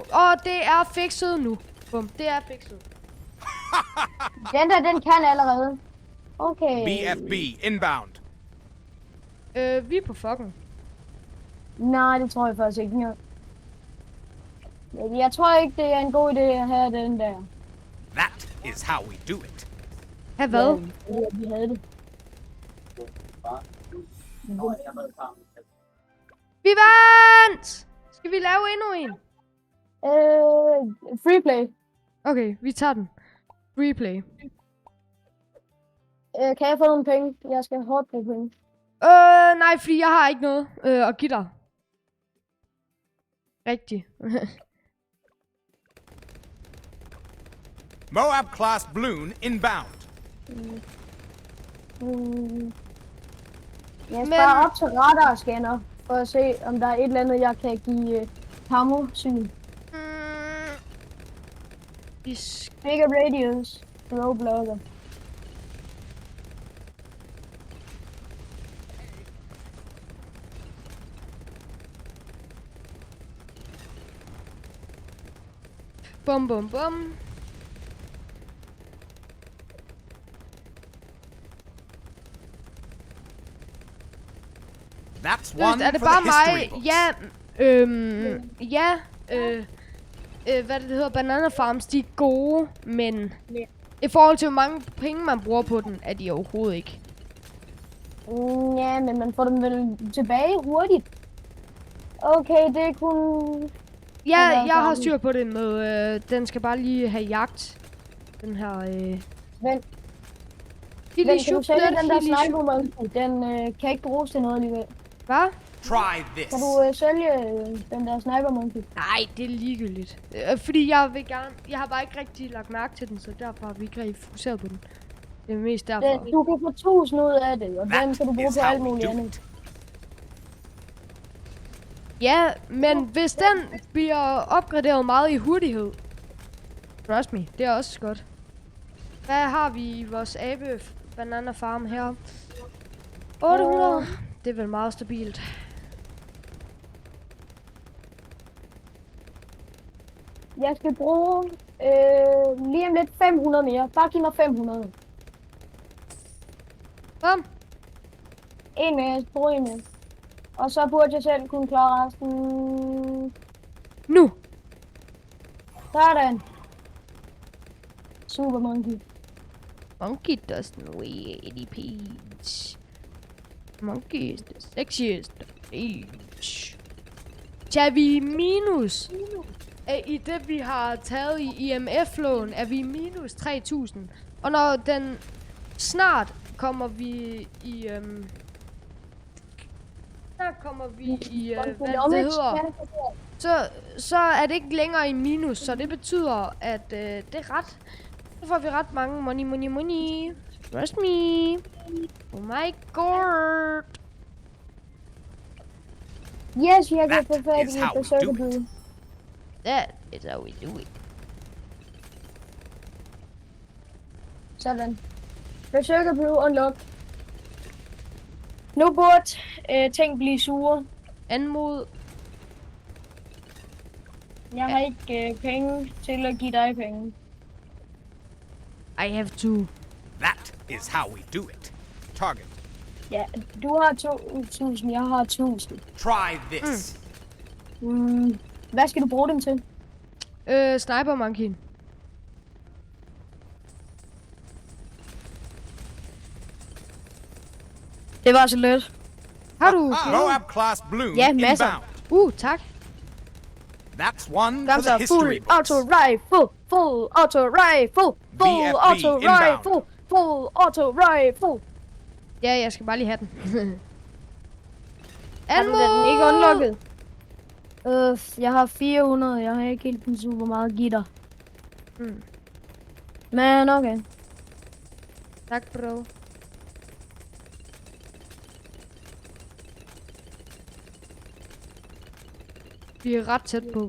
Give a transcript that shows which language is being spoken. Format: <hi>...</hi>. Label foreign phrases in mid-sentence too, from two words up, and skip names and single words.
<da>Og det er fikset nu. Bum, det er fikset. den der, den kan allerede. Okay.</da> <en>BFB inbound.</en> <da>Vi er på fucken. Nej, det tror jeg faktisk ikke. Jeg tror ikke, det er en god idé at have den der.</da> <en>That is how we do it.</en> <da>Ha' hvad? Ja, vi havde det. Vi vandt! Skal vi lave endnu en?</da> <en>Free play.</en> <da>Okay, vi tager den. Replay. Kan jeg få nogle penge? Jeg skal hårdt på penge. Nej, fordi jeg har ikke noget at give dig. Rigtigt.</da> <en>Moab class balloon inbound.</en> <da>Jeg sparer op til radarscanner, for at se, om der er et eller andet, jeg kan give kammo-syn.</da> <en>Bigger radius. Low blogger.</en> <da>Bum, bum, bum.</da> <en>That's one</en> <da>Er det for bare</da> <en>the history</en> <da>mig?</da> <en>books.</en> <da>Hvad det hedder, Banana Farms, de er gode, men i forhold til, hvor mange penge man bruger på den, er de overhovedet ikke. Ja, men man får dem vel tilbage hurtigt. Okay, det er kun... Ja, jeg har styr på det med, den skal bare lige have jagt. Den her, Vent, Hilly kan du Shoot, sælge den der Hilly Shoot.</da> <en>sniper monkey?</en> <da>Den kan ikke bruges til noget alligevel. Hvad?</da> <en>Try this.</en> <da>Kan du sælge den der</da> <en>sniper monkey?</en> <da>Nej, det er ligegyldigt. Fordi jeg har bare ikke rigtig lagt mærke til den, så derfor har vi ikke rigtig fokuseret på den. Det er mest derfor. Du kan få 1000 ud af det, og den</da> <en>That</en> <da>kan du bruge</da> <en>is</en> <da>på</da> <en>how</en> <da>alt</da> <en>we</en> <da>muligt</da> <en>do</en> <da>andet.</da> <en>it.</en> <da>Ja, men hvis den bliver opgraderet meget i hurtighed.</da> <en>Trust me,</en> <da>det er også godt. Hvad har vi i vores abe</da> <en>banana farm</en> <da>her? 800. Det er vel meget stabilt. Jeg skal bruge lige om lidt 500 mere. Bare giv mig 500. Bum. En mere, jeg skal bruge en mere. Og så burde jeg selv kunne klare resten. Nu.</da> <en>Sådan. Super monkey. Monkey doesn't weigh 80 peach. Monkey is the sexiest age.</en> <da>Tager vi i minus? I det vi har taget i IMF-lån, er vi i minus 3.000. Og når den snart kommer vi i... hvad det hedder. Så er det ikke længere i minus, så det betyder, at det er ret... Så får vi ret mange money.</da> <en>Trust me. Oh my god. Yes,</en> <da>jeg kan</da> <en>That</en> <da>få fat</da> <en>is</en> <da>i</da> <en>how we</en> <da>Berserker</da> <en>do</en> <da>Blue.</da> <en>That is how we do it.</en> <da>Sådan.</da> <en>Berserker Blue unlock.</en> <da>Nu burde ting blive sure. Anmod. Jeg har ikke penge til at give dig penge.</da> <en>I have to. That is how we do it. Target.</en> <da>Ja, du har 2.000, jeg har 1.000.</da> <en>Try this.</en> <da>Hvad skal du bruge dem til?</da> <en>Sniper monkey.</en> <da>Det var så let. Har du?</da> <en>Moab class balloon</en> <da>Ja, masser.</da> <en>inbound.</en> <da>Tak.</da> <en>That's one for Guns the are full history books. auto rifle, full auto rifle, full VFB auto inbound. rifle, full auto rifle.</en> <da>Ja, jeg skal bare lige have den. Har du den ikke unlocket? Jeg har 400, jeg har ikke helt den super meget gitter. Mm. Men okay. Tak, bro. Vi er ret tæt på.</da>